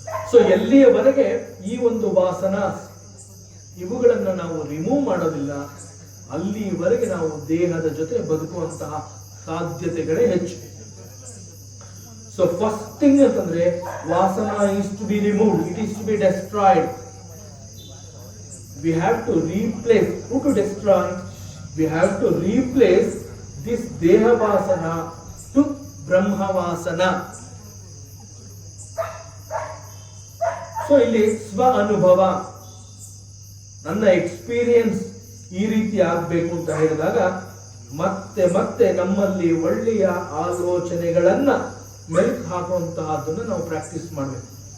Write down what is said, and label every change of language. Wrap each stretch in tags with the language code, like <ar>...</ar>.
<kn>So ಎಲ್ಲಿಯವರೆಗೆ ಈ ಒಂದು ವಾಸನಾ ಇವುಗಳನ್ನ ನಾವು ರಿಮೂವ್ ಮಾಡೋದಿಲ್ಲ, ಅಲ್ಲಿವರೆಗೆ ನಾವು ದೇಹದ ಜೊತೆ ಬದುಕುವಂತಹ ಸಾಧ್ಯತೆಗಳೇ ಹೆಚ್ಚು.</kn> <en>So first thing ಅಂತಂದ್ರೆ vasana is to be removed, it is to be destroyed. We have to replace. Who to destroy? We have to replace this Dehavasana to Brahmavasana.</en> <kn>So ಇಲ್ಲಿ ಸ್ವ ಅನುಭವ, ನನ್ನ ಎಕ್ಸ್ಪೀರಿಯನ್ಸ್ ಈ ರೀತಿ ಆಗಬೇಕು ಅಂತ ಹೇಳಿದಾಗ ಮತ್ತೆ ಮತ್ತೆ ನಮ್ಮಲ್ಲಿ ಒಳ್ಳೆಯ ಆಲೋಚನೆಗಳನ್ನ ಮೆಲ್ಕ್ ಹಾಕುವಂತಹದ್ದನ್ನು ನಾವು ಪ್ರಾಕ್ಟೀಸ್ ಮಾಡಬೇಕು.</kn>